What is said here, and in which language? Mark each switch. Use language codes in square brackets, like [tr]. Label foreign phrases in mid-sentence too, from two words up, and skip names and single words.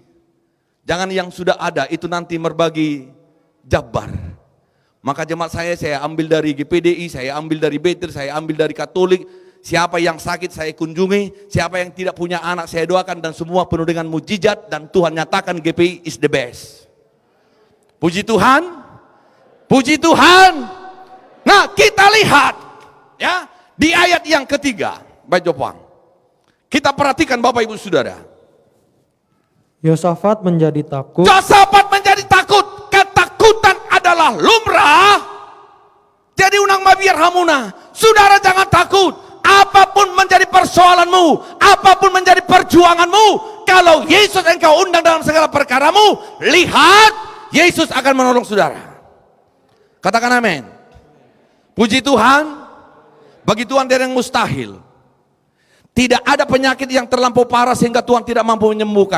[id] Jangan yang sudah ada itu nanti berbagi jabar. Maka jemaat saya ambil dari GPDI, saya ambil dari Betel, saya ambil dari Katolik. Siapa yang sakit saya kunjungi, siapa yang tidak punya anak saya doakan, dan semua penuh dengan mujizat, dan Tuhan nyatakan [en] GPI is the best. [id] Puji Tuhan, puji Tuhan. Nah, kita lihat ya di ayat yang ketiga, baik Jopang. Kita perhatikan Bapak Ibu Saudara. Yosafat menjadi takut. Yosafat menjadi takut. Ketakutan adalah lumrah. [bbc] Jadi unang mabiar hamuna. [id] Saudara jangan takut. Apapun menjadi persoalanmu, apapun menjadi perjuanganmu, kalau Yesus engkau undang dalam segala perkaramu, lihat Yesus akan menolong saudara. Katakan amin. Puji Tuhan. Bagi Tuhan tidak ada yang mustahil. Tidak ada penyakit yang terlampau parah sehingga Tuhan tidak mampu menyembuhkan.